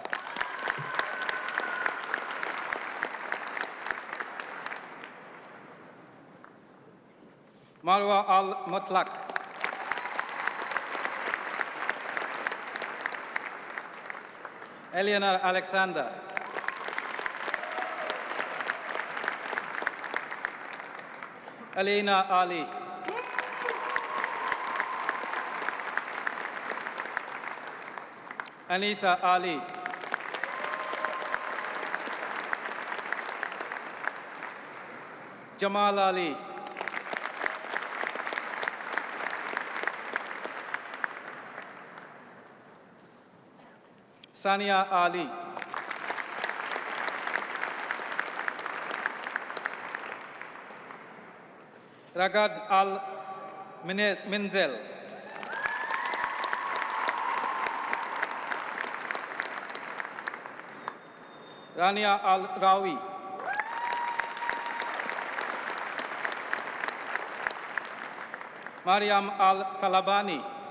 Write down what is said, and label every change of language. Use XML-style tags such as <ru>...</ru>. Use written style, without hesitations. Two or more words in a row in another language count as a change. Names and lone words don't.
<en>Marwa Al-Mutlaq. Eleanor Alexander. Alina Ali. Anisa Ali. Jamal Ali. Sania Ali. Ragad Al-Minzel. Rania Al-Rawi. Mariam Al-Talabani.</en>